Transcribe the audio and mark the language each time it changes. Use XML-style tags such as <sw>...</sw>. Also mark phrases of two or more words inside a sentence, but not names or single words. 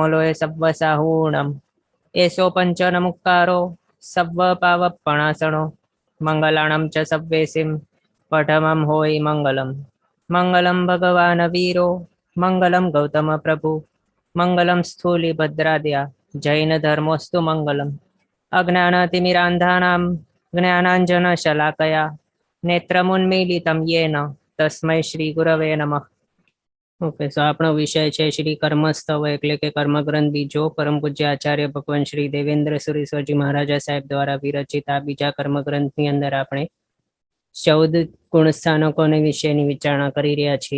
<pra>लोये सव्वसाहूणम् एषो पञ्चनमुक्कारो सव्वपावपणासनो मङ्गलाणं च सव्वेसिं पठमं होयि मङ्गलम्</pra> <sa>मङ्गलं भगवान् वीरो मङ्गलं गौतमप्रभु मङ्गलं स्थूलिभद्राद्या जैनधर्मोऽस्तु मङ्गलम् अज्ञानतिमिरान्धानां ज्ञानाञ्जनशलाकया नेत्रमुन्मीलितं येन तस्मै શ્રી ગુરવે નમઃ।</sa> <gu>ઓકે, સો આપણો વિષય છે શ્રી કર્મસ્તવ એટલે કે કર્મગ્રંથ બીજો પરમ પૂજ્ય આચાર્ય ભગવાન શ્રી દેવેન્દ્ર સુરીશ્વરજી મહારાજા સાહેબ દ્વારા વિરચિત આ બીજા કર્મગ્રંથની અંદર આપણે 14 ગુણ સ્થાનકોની વિશેની વિચારણા કરી રહ્યા છીએ।</gu>